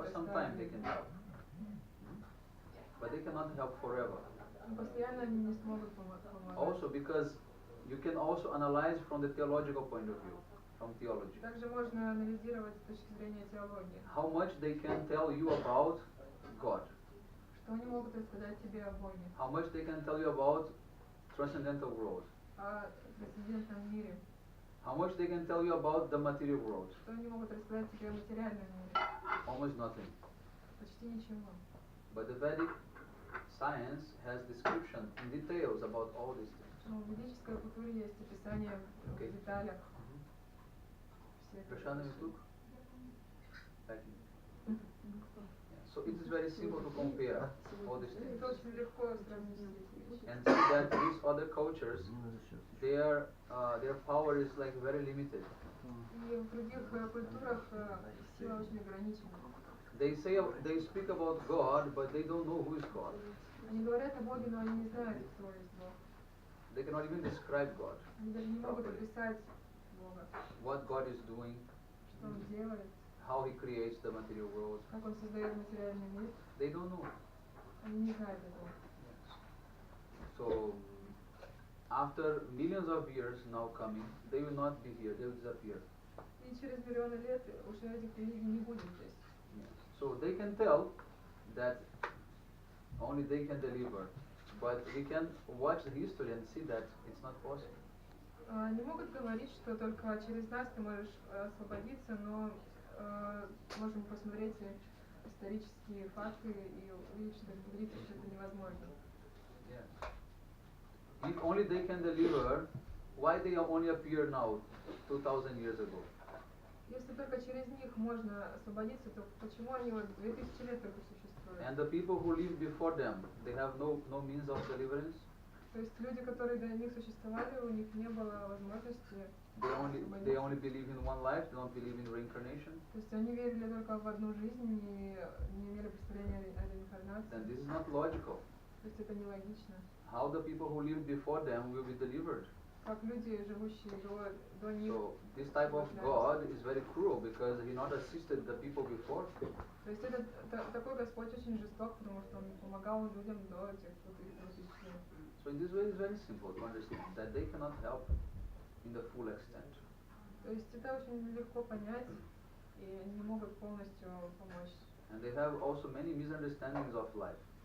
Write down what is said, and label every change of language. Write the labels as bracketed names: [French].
[English] For some time they can help. But they cannot help forever. [Russian] Постоянно они не смогут помогать. [English] Also because you can also analyze from the theological point of view, from theology. [Russian] Также можно анализировать с точки зрения теологии. [English] How much they can tell you about God. [Russian] Что они могут рассказать тебе о Боге? [English] How much they can tell you about transcendental world. [Russian] О трансцендентном мире. [English] How much they can tell you about the material world. [Russian] Что они могут рассказать тебе о материальном мире? [English] Almost nothing. [Russian] Почти ничего. [English] But the Vedic science has description in details about all these things. [Russian] Но в ведической культуре есть описание в деталях всех. Prashant Mituk? [English] So it is very simple to compare all these things. [Russian] Это очень легко сравнить эти вещи. [English] And see that these other cultures, their power is like very limited. [Russian] И в других культурах сила очень ограничена. [English] They speak about God, but they don't know who is God. [Russian] Они говорят о Боге, но они не знают, кто есть Бог. [English] They cannot even describe God. [Russian] Они даже не могут описать Бога. [English] What God is doing, [Russian] Что Он делает, [English] how He creates the material world. [Russian] как Он создает материальный мир. [English] They don't know. [Russian] Они не знают этого. [English] So after millions of years now coming, they will not be here. They will disappear. [Russian] И через миллионы лет уже этих религий не будет здесь. [English] So they can tell that only they can deliver, but we can watch the history and see that it's not possible. [Russian] Они могут говорить, что только через нас ты можешь освободиться, но можем посмотреть исторические факты и увидеть, что говорится, что это невозможно. [English] Yeah. If only they can deliver, why they only appear now, 2000 years ago? [Russian] Если только через них можно освободиться, то почему они вот 2000 лет только существуют? [English] And the people who lived before them, they have no means of deliverance. [Russian] То есть люди, которые до них существовали, у них не было возможности [English] They only believe in one life, they don't believe in reincarnation. [Russian] То есть они верили только в одну жизнь и не имели представления о реинкарнации. [English] Then this is not logical. [Russian] То есть это нелогично. [English] How the people who lived before them will be delivered? [Russian] Как люди, живущие до них. [English] So this type of God is very cruel because he not assisted the people before. [Russian] То есть такой Господь очень жесток, потому что он помогал людям до этих 2000 лет. [English] So in this way it's very simple to understand that they cannot help in the full extent. [Russian] То есть это очень легко понять, и они не могут полностью помочь. [English] And they have also many misunderstandings of life.